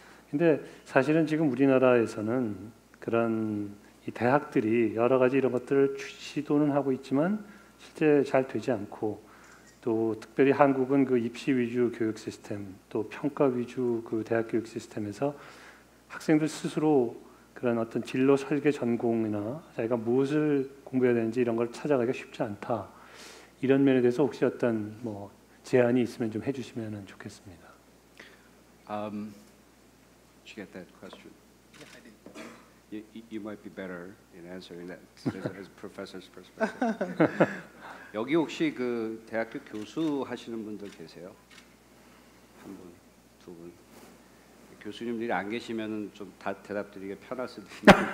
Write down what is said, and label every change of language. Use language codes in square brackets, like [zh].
[ko] 근데 사실은 지금 우리나라에서는 그런 이 대학들이 여러 가지 이런 것들을 시도는 하고 있지만 실제 잘 되지 않고, 또 특별히 한국은 그 입시 위주 교육 시스템, 또 평가 위주 그 대학 교육 시스템에서 학생들 스스로 그런 어떤 진로 설계 전공이나 자기가 무엇을 공부해야 되는지 이런 걸 찾아가기가 쉽지 않다. 이런 면에 대해서 혹시 어떤 뭐 제안이 있으면 좀 해주시면 좋겠습니다. [en] Did you get that question? Yeah, I did. You might be better in answering that as a professor's perspective. [ko] 여기 혹시 그 대학교 교수 하시는 분들 계세요? 한 분, 두 분. 교수님들이 안 계시면은 좀 다 대답드리기 편할 수도 있는데.